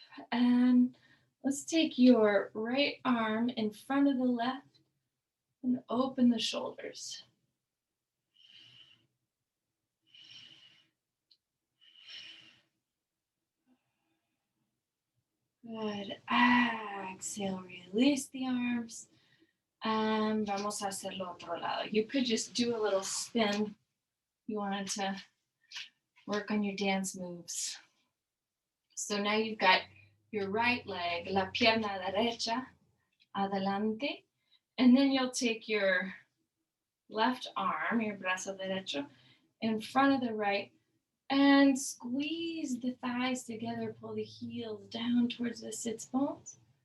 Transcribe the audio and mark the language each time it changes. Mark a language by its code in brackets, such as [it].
[en] And let's take your right arm in front of the left and open the shoulders. Good. Exhale, release the arms. [es] And vamos a hacerlo otro lado. [en] You could just do a little spin. You wanted to work on your dance moves. So now you've got your right leg, [es] la pierna derecha, [en] adelante. And then you'll take your left arm, your [es] brazo derecho, [en] in front of the right and squeeze the thighs together, pull the heels down towards the sits bones.